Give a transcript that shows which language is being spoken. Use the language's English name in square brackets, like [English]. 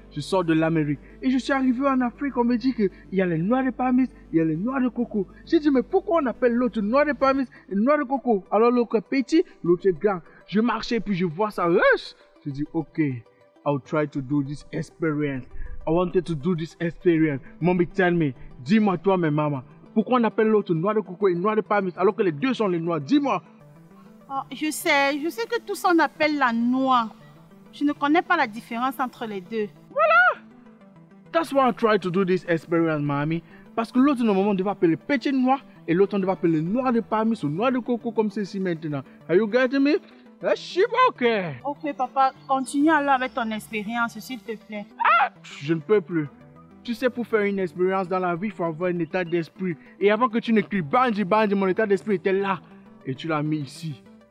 [French] Je sors de l'Amérique et je suis arrivé en Afrique. On me dit qu'il y a les noix de Pamis, il y a les noix de coco. J'ai dit, mais pourquoi on appelle l'autre noix de Pamis et noix de coco? Alors l'autre est petit, l'autre est grand. Je marchais puis je vois ça. Je dis, [English] ok, I'll try to do this experience. I wanted to do this experience. Mommy, tell me, [French] dis-moi toi, mais maman, pourquoi on appelle l'autre noix de coco et noix de Pamis alors que les deux sont les noix? Dis-moi. Oh, je sais que tous on appelle la noix. Je ne connais pas la différence entre les deux. Voilà. [English] That's why I try to do this experience, Mami. [French] Parce que l'autre, normalement, on devait appeler petite noix et l'autre, on devait appeler noix de Pamis ou noix de coco comme ceci maintenant. [English] Are you getting me? Ok. [French] Ok, papa, continue alors avec ton expérience, s'il te plaît. Ah, je ne peux plus. Tu sais, pour faire une expérience dans la vie, il faut avoir un état d'esprit. Et avant que tu n'écris Bandji, mon état d'esprit était là. Et tu l'as mis ici.